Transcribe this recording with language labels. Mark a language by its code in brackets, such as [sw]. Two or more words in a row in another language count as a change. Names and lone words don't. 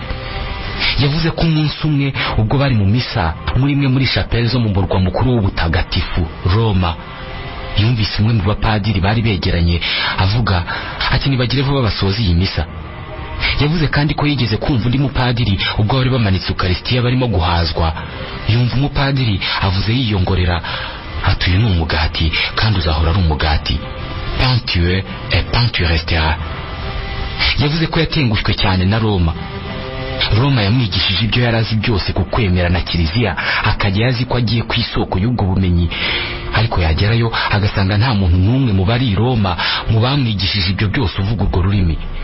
[rw] Yavuze ko umunsi umwe ubwo bari mu misa muri imwe muri chapelle zo mu murwa mukuru w'ubutagatifu Roma, yumvise umwe mu bapadiri bari begeranye avuga ati nibagire vuba basoza iyi misa. Yavuze kandi ko yigeze kumva undi mupadiri ubwo bari bamanitse Eucharistia barimo guhazwa. Yumva umupadiri avuze yiyongorera ati uyu ni umugati kandi uzahora ari umugati. [fr] Pain tu es et pain tu resteras. [rw] Yavuze ko yatengushwe cyane na Roma. Roma yamwigishije ibyo yarazi byose ku kwemera na Kiliziya, akajya yazi ko agiye ku isoko y'ubwo bumenyi, ariko yagerayo agasanga nta muntu n'umwe mu bari Roma mu bamwigishije ibyo byose uvuga urwo rurimi.